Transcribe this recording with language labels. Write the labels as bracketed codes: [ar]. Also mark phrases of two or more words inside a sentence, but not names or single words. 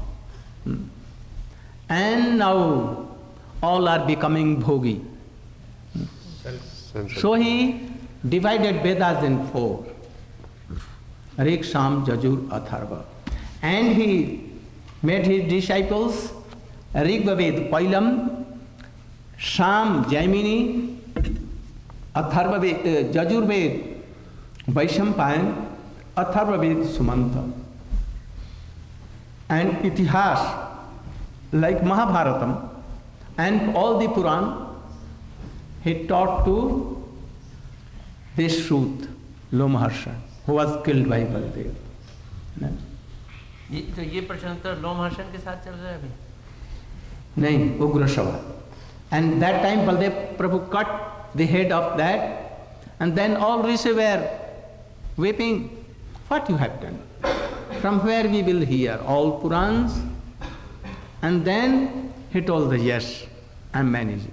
[en] And now all are becoming bhogi. Sense. So he divided Vedas in 4. Rig, Sam, Jajur, Atharva. And he made his disciples Rig Ved Pailam, Sam Jaimini, Atharva Ved, Jajur Ved Vaishampayan, Atharva Ved Sumanta. And Itihas like Mahabharatam and all the Puran he taught to this Shut, Lomaharsha, who was killed by Baldev. [hi] तो ये प्रश्नोत्तर लोमहर्षण के साथ चल रहा है अभी? नहीं, [en] Ugrashava. And that time Baldev Prabhu cut the head of that, and then all Rishi were weeping. What you have done? From where we will hear all Purans? And then he told the yes, I am managing.